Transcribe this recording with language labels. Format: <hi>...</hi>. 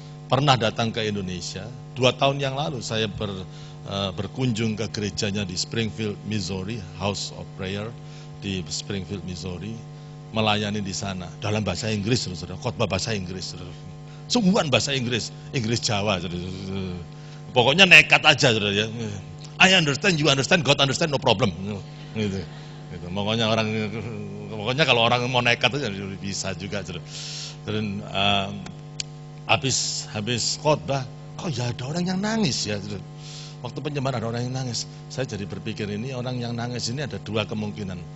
<id>Pernah datang ke Indonesia 2 tahun yang lalu, saya berkunjung ke gerejanya di Springfield, Missouri, House of Prayer di Springfield, Missouri, melayani di sana dalam bahasa Inggris, saudara, khotbah bahasa Inggris, saudara. Sungguhan bahasa Inggris, Inggris Jawa, saudara. Pokoknya nekat aja, saudara, ya.</id> <en>I understand, you understand, God understand, no problem.</en> <id>Gitu. Pokoknya kalau orang mau nekat aja bisa juga, saudara. Dan habis khotbah, kok ya ada orang yang nangis ya, saudara. Waktu penyembahan ada orang yang nangis. Saya jadi berpikir, ini orang yang nangis ini ada 2 kemungkinan.</id>